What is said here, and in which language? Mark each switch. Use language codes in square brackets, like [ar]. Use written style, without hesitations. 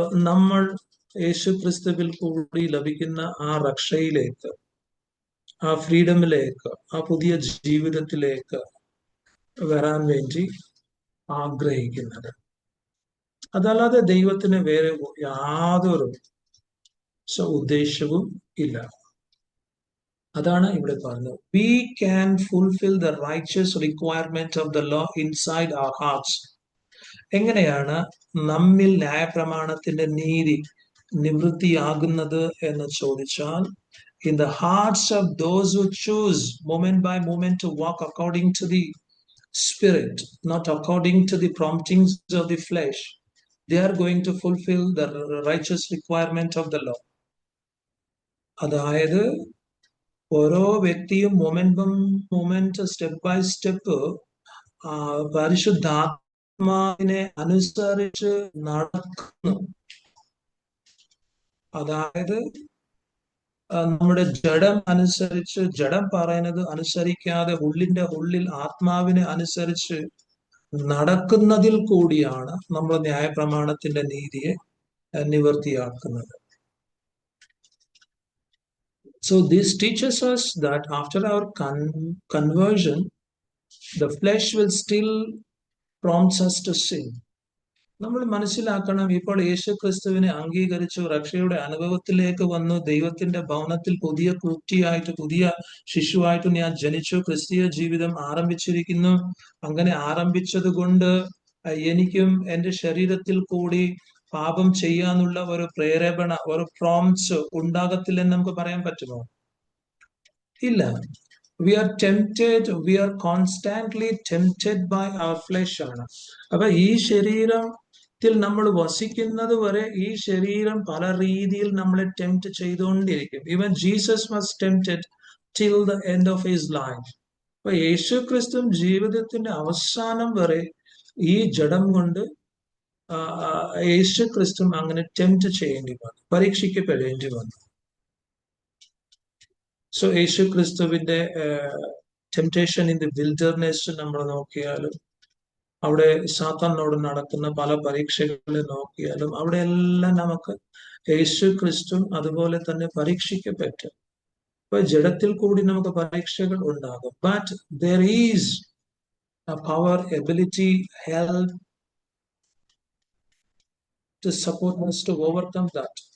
[ml] നമ്മൾ യേശു ക്രിസ്തുവിൽ കൂടി ലഭിക്കുന്ന ആ രക്ഷയിലേക്ക്, ആ ഫ്രീഡമിലേക്ക്, ആ പുതിയ ജീവിതത്തിലേക്ക് വരാൻ വേണ്ടി ആഗ്രഹിക്കുന്നത്. അതല്ലാതെ ദൈവത്തിന് വേറെ യാതൊരു ഉദ്ദേശവും ഇല്ല. അതാണ് ഇവിടെ പറഞ്ഞത്. [en] We can fulfil the righteous requirement of the law inside our hearts. [ml] എങ്ങനെയാണ് നമ്മിൽ ന്യായപ്രമാണത്തിന്റെ നീതി നിവൃത്തിയാകുന്നത് എന്ന് ചോദിച്ചാൽ, [en] in the hearts of those who choose moment by moment to walk according to the Spirit, not according to the promptings of the flesh, they are going to fulfill the righteous requirement of the law. [ml] അതായത് ഓരോ വ്യക്തിയും moment step by step പരിശുദ്ധാത്മാവിനെ അനുസരിച്ച് നടക്കുന്നു. അതായത് നമ്മുടെ ജഡം അനുസരിച്ച്, ജഡം പറയുന്നത് അനുസരിക്കാതെ ഉള്ളിന്റെ ഉള്ളിൽ ആത്മാവിനെ അനുസരിച്ച് നടക്കുന്നതിൽ കൂടിയാണ് നമ്മൾ ന്യായപ്രമാണത്തിന്റെ നീതിയെ നിവർത്തിയാക്കുന്നത്. [en] So this teaches us that after our conversion, the flesh will still prompts us to sin. [ml] നമ്മൾ മനസ്സിലാക്കണം, ഇപ്പോൾ യേശു ക്രിസ്തുവിനെ അംഗീകരിച്ചു, രക്ഷയുടെ അനുഭവത്തിലേക്ക് വന്നു, ദൈവത്തിന്റെ ഭവനത്തിൽ പുതിയ കുട്ടിയായിട്ട്, പുതിയ ശിശുവായിട്ട് ഞാൻ ജനിച്ചു, ക്രിസ്തീയ ജീവിതം ആരംഭിച്ചിരിക്കുന്നു. അങ്ങനെ ആരംഭിച്ചത് കൊണ്ട് എനിക്കും എന്റെ ശരീരത്തിൽ കൂടി പാപം ചെയ്യാനുള്ള ഒരു പ്രേരണ, ഒരു പ്രോംപ്റ്റ്സ് ഉണ്ടാകത്തില്ലെന്ന് നമുക്ക് പറയാൻ പറ്റുമോ? ഇല്ല. [en] We are tempted, we are constantly tempted by our flesh ആണ്. [ml] അപ്പൊ ഈ ശരീരത്തിൽ നമ്മൾ വസിക്കുന്നത് വരെ ഈ ശരീരം പല രീതിയിൽ നമ്മളെ ടെംപ്റ്റ് ചെയ്തുകൊണ്ടിരിക്കും. [en] Even Jesus was tempted till the end of his life. [ml] അപ്പൊ യേശു ക്രിസ്തു ജീവിതത്തിന്റെ അവസാനം വരെ ഈ ജഡം കൊണ്ട് യേശു ക്രിസ്തു അങ്ങനെ ടെംപ്റ്റ് ചെയ്യേണ്ടി വന്നു, പരീക്ഷിക്കപ്പെടേണ്ടി വന്നു. സോ യേശു ക്രിസ്തുവിന്റെ [en] temptation in the wilderness [ml] നമ്മൾ നോക്കിയാലും, അവിടെ സാത്താനോട് നടക്കുന്ന പല പരീക്ഷകളെ നോക്കിയാലും, അവിടെ എല്ലാം നമുക്ക് യേശു ക്രിസ്തു അതുപോലെ തന്നെ പരീക്ഷിക്കപ്പെട്ടു. അപ്പൊ ജഡത്തിൽ കൂടി നമുക്ക് പരീക്ഷകൾ ഉണ്ടാകും. [en] But there is a power, ability, help to support us to overcome that.